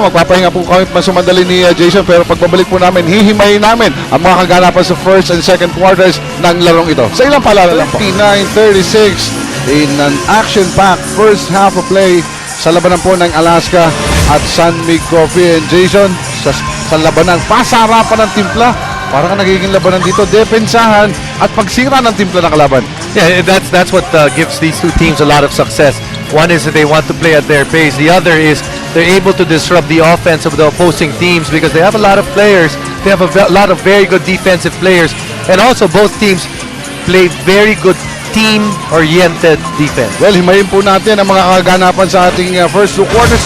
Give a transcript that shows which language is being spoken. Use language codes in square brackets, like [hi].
[tl] Magpapahinga po kami masumandali ni Jason, pero pagbabalik po namin, hihimayin namin ang mga kaganapan sa first and second quarters ng larong ito. Sa ilang paalala lang po. [en] 39-36 in an action-packed first half of play [tl] sa labanan po ng Alaska at San Mig Coffee. And Jason, sa labanan, pasarapan ng timpla. Para ka nagiging labanan dito, depensahan at pagsira ng timpla ng kalaban. [en] Yeah, that's what gives these 2 teams a lot of success. One is that they want to play at their pace. The other is they're able to disrupt the offense of the opposing teams because they have a lot of players. They have a lot of very good defensive players. And also both teams play very good team-oriented defense. [tl] Well, himayin po natin ang mga kaganapan sa ating first 2 quarters.